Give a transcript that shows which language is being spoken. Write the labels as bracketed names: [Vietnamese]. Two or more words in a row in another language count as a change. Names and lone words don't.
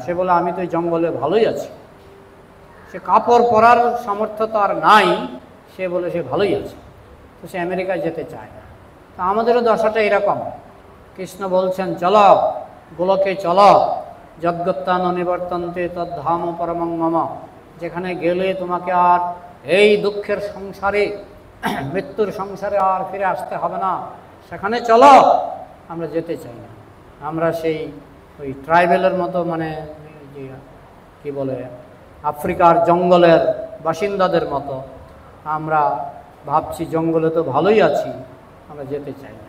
[Bangla] সে বলে আমি তো এই জঙ্গলে ভালোই আছি। সে কাপড় পরার সামর্থ্য তো আর নাই, সে বলে সে ভালোই আছে, তো সে আমেরিকায় যেতে চায় না। তা আমাদেরও দশাটা এরকম। কৃষ্ণ বলছেন চলো গোলকে চলো, [Sanskrit] যদ্গত্যান নিবর্তন্তে তদ্ধাম পরমং মম। [Bangla] যেখানে গেলে তোমাকে আর এই দুঃখের সংসারে, মৃত্যুর সংসারে আর ফিরে আসতে হবে না, সেখানে চলো। আমরা যেতে চাই না। আমরা সেই ওই ট্রাইবেলের মতো, মানে যে কী বলে, আফ্রিকার জঙ্গলের বাসিন্দাদের মতো আমরা ভাবছি জঙ্গলে তো ভালোই আছি, আমরা যেতে চাই না।